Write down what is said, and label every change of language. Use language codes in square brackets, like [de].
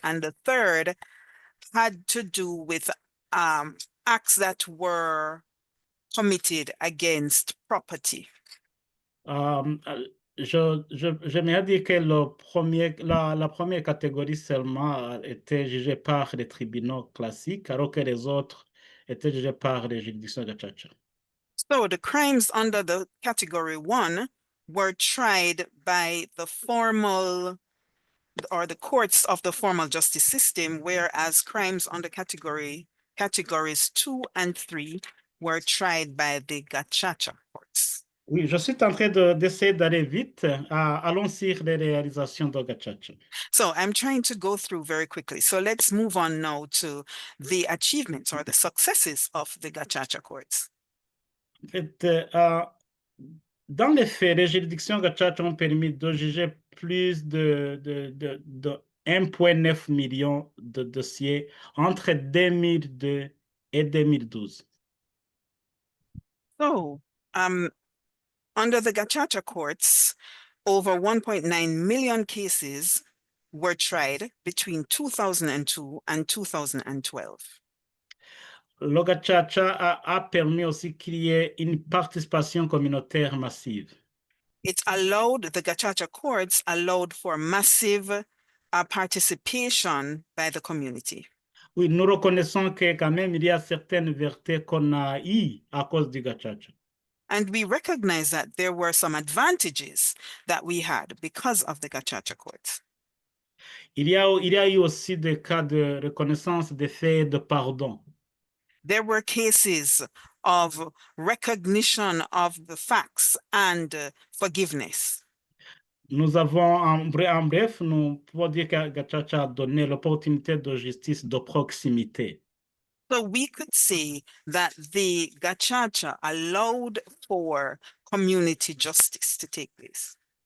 [en] And the third had to do with acts that were committed against property. [fr] J'aimerais dire que la première catégorie seulement était jugée par les tribunaux classiques, alors que les autres étaient jugés par les juridictions gachacha. [en] So the crimes under the category 1 were tried by the formal or the courts of the formal justice system, whereas crimes under categories 2 and 3 were tried by the gachacha courts. [fr] Oui, je suis en train d'essayer d'aller vite. Allons sur les réalisations de gachacha. [en] So I'm trying to go through very quickly. So let's move on now to the achievements or the successes of the gachacha courts. [fr] En fait, dans les faits, les juridictions gachacha ont permis de juger plus de 1,9 million de dossiers entre 2002 et 2012. [en] So under the gachacha courts, over 1.9 million cases were tried between 2002 and 2012. [fr] Le gachacha a permis aussi qu'il y ait une participation communautaire massive. [en] It allowed, the gachacha courts allowed for massive participation by the community. [fr] Oui, nous reconnaissons que quand même il y a certaines vertus qu'on a eues à cause du gachacha. [en] And we recognize that there were some advantages that we had because of the gachacha courts. [fr] Il y a eu aussi des cas de reconnaissance des faits de pardon. [en] There were cases of recognition of the facts and forgiveness. [fr] Nous avons, en bref, nous pouvons dire que gachacha a donné l'opportunité de justice de proximité. [en] So we could say that the gachacha allowed for community justice to take place.